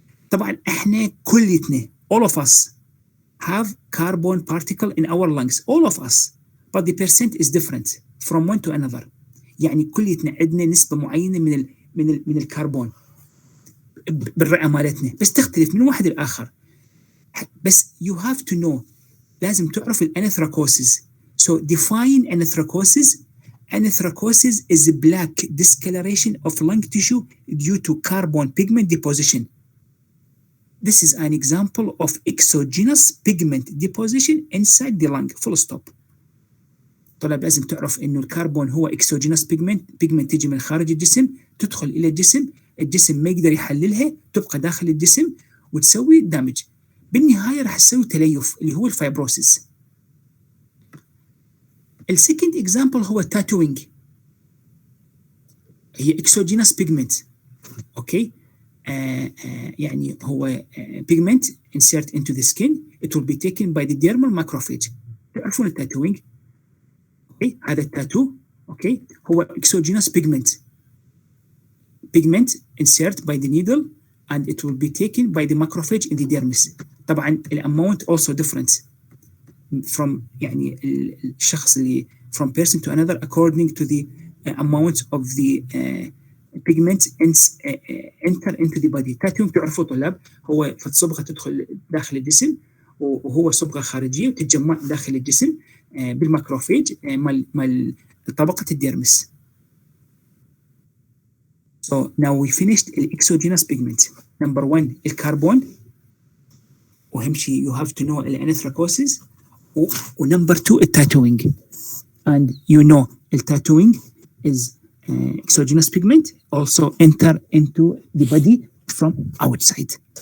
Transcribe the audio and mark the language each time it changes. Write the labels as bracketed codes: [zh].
[ar] طبعا احنا كليتنا [en] all of us have carbon particle in our lungs, all of us, but the percent is different from one to another. [ar] يعني كليتنا عندنا نسبة معينة من الكربون بالرئة مالتنا، بس تختلف من واحد لآخر. بس [en] you have to know، [ar] لازم تعرف الانثراكوسيس. [en] So define anethrocosis. Anethrocosis is a black discoloration of lung tissue due to carbon pigment deposition. This is an example of exogenous pigment deposition inside the lung. Full stop. [ar] طلاب لازم تعرف إنه الكربون هو exogenous pigment تيجي من خارج الجسم، تدخل إلى الجسم ما يقدر يحللها، تبقى داخل الجسم وتسوي دامج. بالنهاية راح تسوي تليف اللي هو الفايبروسيس. السكند example هو tattooing. هي exogenous pigment. أوكي. [en] يعني هو pigment insert into the skin. It will be taken by the dermal macrophage. [ar] تعرفون التاتوينج؟ أوكي، هذا التاتو أوكي هو [en] exogenous pigment insert by the needle and it will be taken by the macrophage in the dermis. طبعا الامount also different from [ar] يعني الشخص اللي [en] from person to another according to the amount of the pigment enter into the body. [ar] تاتوينج تعرفوا طلاب هو صبغة تدخل داخل الجسم، وهو صبغة خارجية وتتجمع داخل الجسم بالماكروفيج مال طبقة الديرمس. [en] So now we finished exogenous pigment. Number 1 الكربون، [ar] وأهم شيء [en] you have to know الانثراكوسيس. [ar] ونمبر 2 التاتوينج. [en] And you know التاتوينج is exogenous pigment also enter into the body from outside.